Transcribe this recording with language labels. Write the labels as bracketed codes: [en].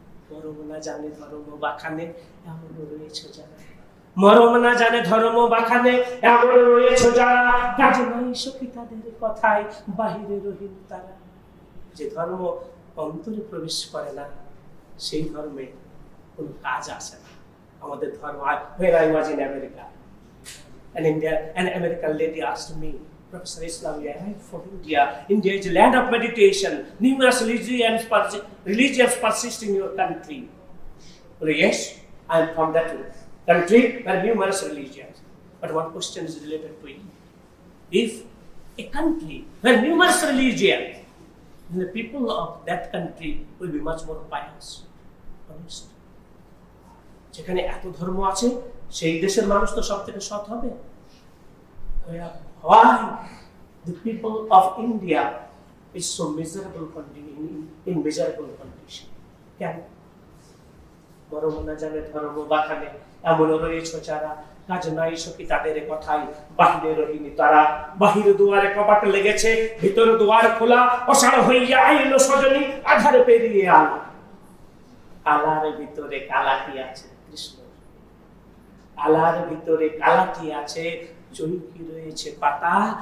[bn] মর্ম না জানে ধর্ম বাখানে, এমন রয়েছে যারা। মর্ম না জানে ধর্ম বাখানে, এমন রয়েছে যারা। কাজ নাই সখী তাদের কথায়, বাহিরে রহিল তারা। যে ধর্ম অন্তরে প্রবেশ করে না, সেই ধর্মে কোনো কাজ আসে না। আমাদের ধর্ম, [en] when I was in America, an American lady asked me, Professor Islam, you arrived from India. India is a land of meditation. Numerous religions persist in your country. Well, yes, I am from that country where numerous religions. But one question is related to it. If a country where numerous religions, then the people of that country will be much more pious, honest. [bn] যেখানে এত ধর্ম আছে, সেই দেশের মানুষ তো সব থেকে সৎ হবে। [en] Why the people of India is so miserable in miserable condition? [bn] কেন? মর্ম না জানে ধর্ম বাখানে, এমন রয়েছে যারা। কাজ নাই সখী তাদের কথাই, বাহিরে রহিনি তারা। বাহির দুয়ারে কপাট লেগেছে, ভিতর দুয়ার খোলা। অসাড় হইয়া আইল সজনী, আধারে পেরিয়ে আলো। আলার ভিতরে কালাটি আছে কৃষ্ণ, আলার ভিতরে কালাটি আছে, চৈকি রয়েছে পাতা।